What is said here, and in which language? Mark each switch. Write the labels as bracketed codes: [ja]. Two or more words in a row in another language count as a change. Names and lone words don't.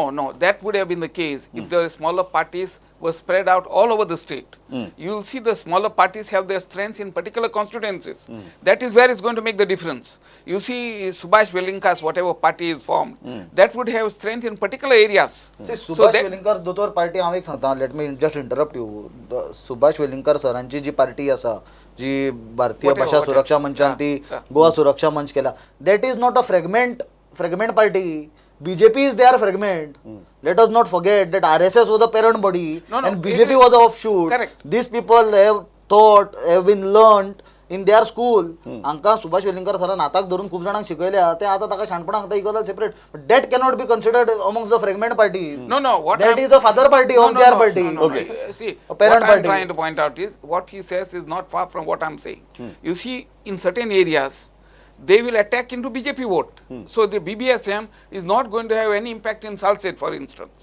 [en] No, that would have been the case if the smaller parties were spread out all over the state. You'll see the smaller parties have their strengths in particular constituencies. That is where it's going to make the difference. You see Subhash Velinkas, whatever party is formed, that would have strength in particular areas. See, So [kok] सुभाष [en] that- [kok] वेलिंगकर दोतोर पार्टी हांव एक सांगता, [en] let me just interrupt you. [kok] सुभाष वेलिंगकर सरांची जी पार्टी आसा, जी भारतीय [en] Whatever, [kok] भाषा [en] whatever. [kok] सुरक्षा मंचान ती गोवा सुरक्षा मंच केला, [en] that is not a fragment party. BJP is their fragment. Let us not forget that RSS was the parent body No, and it BJP is- was the offshoot. Correct. These people have taught, have been learned in their school. [kok] हांकां सुभाष वेलिंगकर सरान आताक धरून खूब जाणांक शिकयल्या, ते आतां ताका शाणपणाक सांगता [en] equal separate. But that cannot be considered amongst the fragment parties. No, what That I'm- is the father party No, of no, their no, party. no, no. Okay. See, A parent what I'm party. trying to point out is what he says is not far from what I'm saying. You see, in certain areas, they will attack into BJP vote. So the BBSM is not going to have any impact in Salsette, for instance.